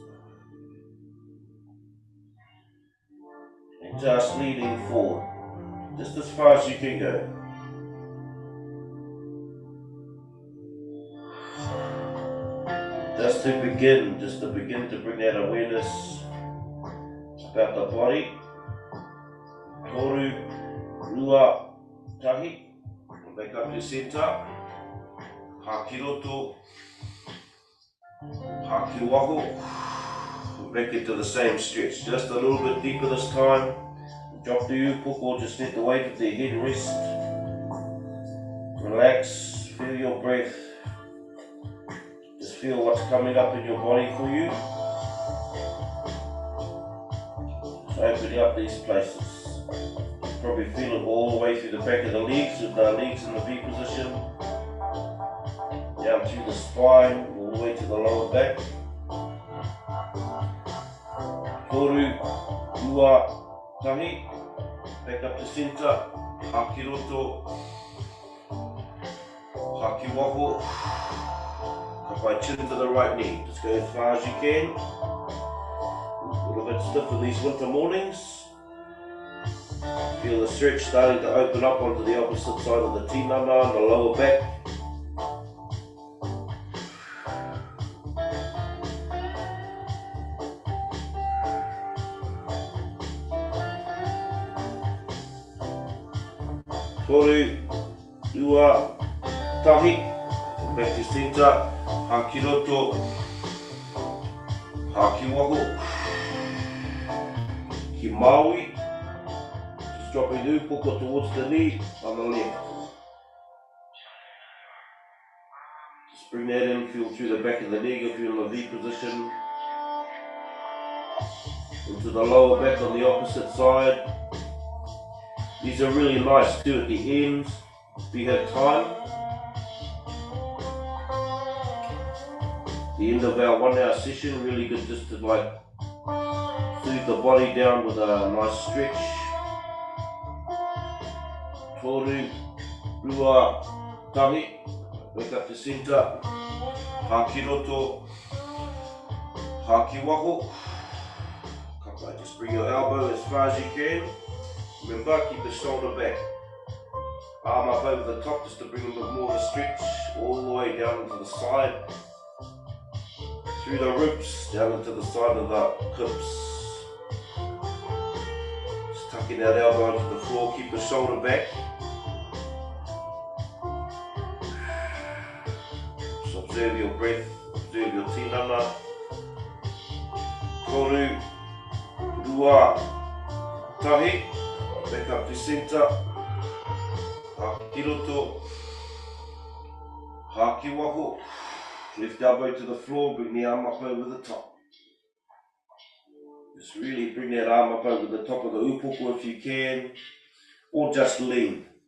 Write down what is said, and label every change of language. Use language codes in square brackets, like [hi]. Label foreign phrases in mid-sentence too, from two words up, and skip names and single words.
[en] And just leaning forward, just as far as you can go. Just to begin to bring that awareness about the body. [mi] Toru, rua, tahi. [en] Back up to center. Hakiroto. Hakiwaho. Back into the same stretch. Just a little bit deeper this time. Drop the upoko, just let the weight of the head rest. Relax, feel your breath. Just feel what's coming up in your body for you. Just opening up these places. Probably feel it all the way through the back of the legs, with the legs in the V position. Down through the spine, all the way to the lower back. [mi] Toru, rua, tahi. [en] Back up to center. Hakiroto. Hakiwaho. Kapai chin to the right knee. Just go as far as you can. A little bit stiff in these winter mornings. Feel the stretch starting to open up onto the opposite side of the tinana and the lower back. [mi] Toru, rua, tahi. [en] Back to center. [mi] Hakiroto. Hakiwaho. [en] Himaui. Dropping the upoko towards the knee on the left. Just bring that in, feel through the back of the leg if you're in the V position. Into the lower back on the opposite side. These are really nice too at the ends, if you have time. The end of our 1 hour session, really good just to like soothe the body down with a nice stretch. [mi] Toru, rua, tahi, [en] back up to center. [mi] Hakiroto, hakiwaho. [en] Kapai, just bring your elbow as far as you can. Remember, keep the shoulder back. Arm up over the top just to bring a bit more of a stretch. All the way down into the side. Through the ribs, down into the side of the hips. Just tucking that elbow into the floor, keep the shoulder back. Just observe your breath, observe your tinana. [mi] Toru, rua, tahi. [en] Back up to center. Hakiroto. Hakiwaho. Lift elbow to the floor, bring the arm up over the top. Just really bring that arm up over the top of the upoko if you can, or just lean.